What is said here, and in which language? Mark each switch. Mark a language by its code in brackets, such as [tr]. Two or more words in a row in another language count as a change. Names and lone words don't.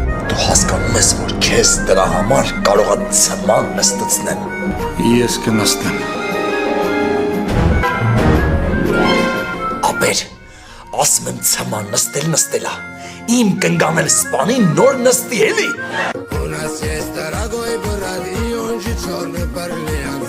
[hy] դու հասկանում ես, որ քեզ դրա համար կարող է ցման նստեցնեմ։ Ես կնստեմ։ Ապեր, ասում եմ ցման նստելա, իմ կնգանել սպանին նոր նստի էլի։ [ru] У нас есть дорогой брат, и он же черный парень.